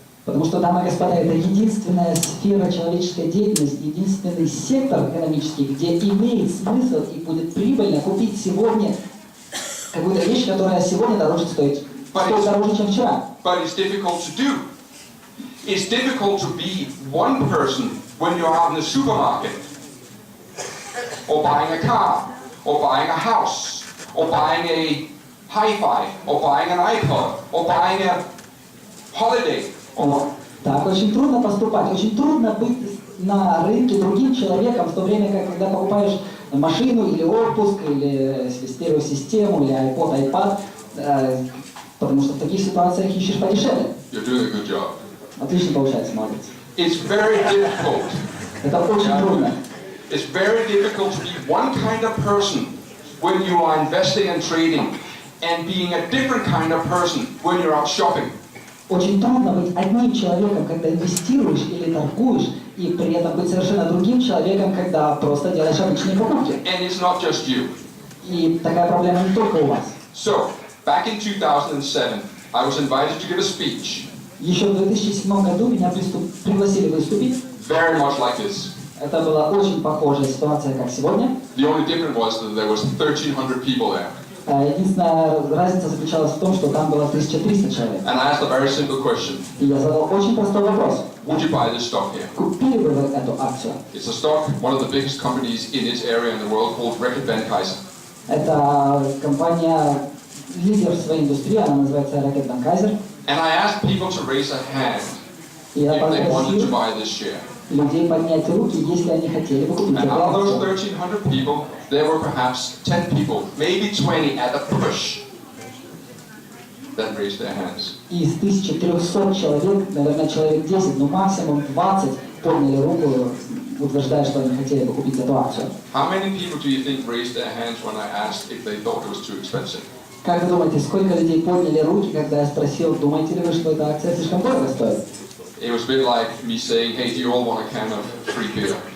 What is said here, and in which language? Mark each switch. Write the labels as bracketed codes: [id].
[ru] Потому что, дамы и господа, это единственная сфера человеческой деятельности, единственный сектор экономический, где имеет смысл и будет прибыльно купить сегодня какую-то вещь, которая сегодня дороже стоит дороже, чем вчера. [en] But it's difficult to do. It's difficult to be one person when you're out in the supermarket, or buying a car, or buying a house, or buying a hi-fi, or buying an iPod, or buying a holiday. [ru] Так, очень трудно поступать, очень трудно быть на рынке другим человеком, в то время как, когда покупаешь машину или отпуск, или стереосистему, или iPod, iPad, потому что в таких ситуациях ищешь подешевле. [en] You're doing a good job. [ru] Отлично получается, молодец. [en] It's very difficult. [ru] Это очень трудно. [en] It's very difficult to be one kind of person when you are investing and trading, and being a different kind of person when you're out shopping. [ru] Очень трудно быть одним человеком, когда инвестируешь или торгуешь, и при этом быть совершенно другим человеком, когда просто делаешь обычные покупки. [en] And it's not just you. [ru] И такая проблема не только у вас. [en] So, back in 2007, I was invited to give a speech. [ru] Еще в 2007 году меня пригласили выступить. [en] Very much like this. [ru] Это была очень похожая ситуация, как сегодня. [en] The only difference was that there was 1,300 people there. [ru] Единственная разница заключалась в том, что там было 1300 человек. [en] And I asked a very simple question. [ru] И я задал очень простой вопрос. [en] Would you buy this stock here? [ru] Купили бы вы эту акцию? [en] It's a stock, one of the biggest companies in its area in the world called Reckitt. [ru] Это компания, лидер в своей индустрии, она называется Reckitt. [en] And I asked people to raise a hand [ru] И я [en] if they wanted to [ru] попросил [en] buy this share. [ru] людей поднять руки, если они хотели бы купить [en] And [ru] эту [en] out of those [ru] акцию. [en] 1,300 people, there were perhaps 10 people, maybe 20 at a push, that raised their hands. [ru] Из 1300 человек, наверное, человек 10, ну максимум 20 подняли руку, утверждая, что они хотели бы купить эту акцию. [en] How many people do you think raised their hands when I asked if they thought it was too expensive? [ru] Как вы думаете, сколько людей подняли руки, когда я спросил, думаете ли вы, что эта акция слишком дорого стоит? [en] It was a bit like me saying, hey, do you all want a can of free beer?